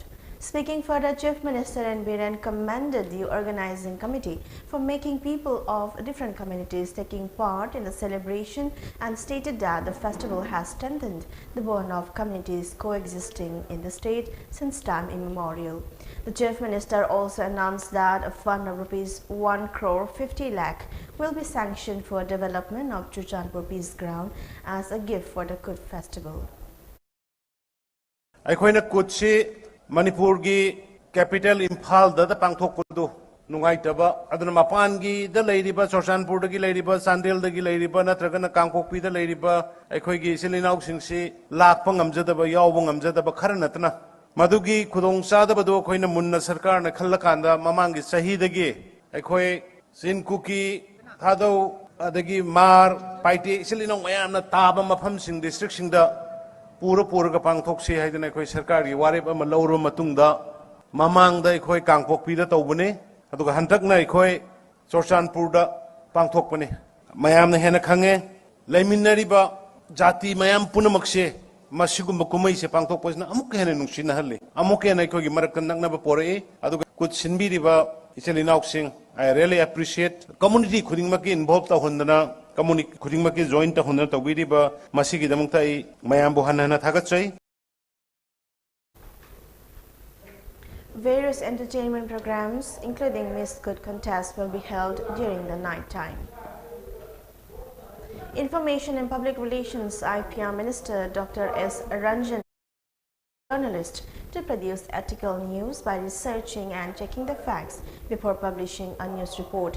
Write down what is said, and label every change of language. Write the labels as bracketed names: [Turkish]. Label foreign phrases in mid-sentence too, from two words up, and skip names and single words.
[English] Speaking further, Chief Minister N. commended the organizing committee for making people of different communities taking part in the celebration and stated that the festival has strengthened the bond of communities coexisting in the state since time immemorial. The Chief Minister also announced that a fund of Rs 1 crore 50 lakh will be sanctioned for development of Chanpur Peace Ground as a gift for the Kut festival. [Manipuri] Manipur gi capital Imphal da pangthokpudu nungaitaba aduna mapan gi da leiriba Chorchanpur da gi leiriba Chandel da gi leiriba natragana Kangpokpi da leiriba aikhoi gi silinau singsi lakpa ngamjadaba yawba ngamjadaba khara natna madugi khudong chadabadu khoina munna sarkar na khallakanda mamangi sahi dagi aikhoi sin kuki thadau adagi mar paiti silinau mayamna taba mafam sing district singda Pura ga pangthokse haidana khoi sarkar gi warep ama lawro matungda mamangda khoi Kangpokpi da tawbane aduga hantakna khoi Chorchanpur da pangthokpane mayamna hena khange laiminariba jati mayam punamakse masigumba kumai se pangthokpasna amuk hena nungsina halle amuk hena khoi gi marakkan nakna ba pore aduga kut sinbiriba iselinauk sing [English] I really appreciate community [Manipuri] khudingmaki involved ta hondana community khudingmaki join ta hondana tawbiriba masigi damangta I mayambu hanana thagatsai. [English] Various entertainment programs, including Miss Kut contest, will be held during the night time. Information and Public Relations IPR Minister Dr. S. Ranjan journalists to produce ethical news by researching and checking the facts before publishing a news report.